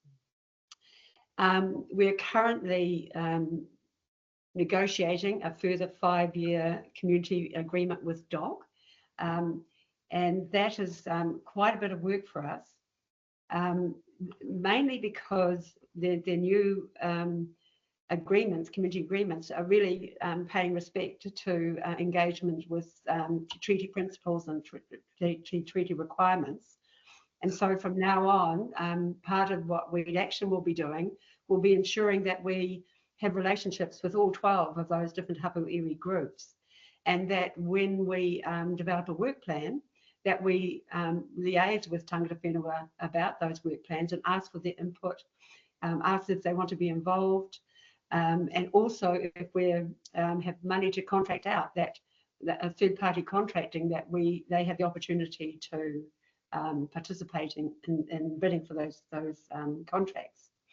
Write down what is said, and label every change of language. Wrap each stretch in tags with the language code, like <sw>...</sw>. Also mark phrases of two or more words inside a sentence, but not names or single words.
<en>We're currently negotiating a further 5-year community agreement with DOC, and that is quite a bit of work for us, mainly because the new community agreements are really paying respect to engagement with treaty principles and treaty requirements. And so from now on, part of what Weed Action will be doing will be ensuring that we have relationships with all 12 of those different</en> <mi>hapu iwi</mi> <en>groups, and that when we develop a work plan, that we liaise with</en> <mi>Tangata Whenua</mi> <en>about those work plans and ask for their input, ask if they want to be involved, and also if we have money to contract out, that third-party contracting, that they have the opportunity to participate in bidding for those contracts.</en>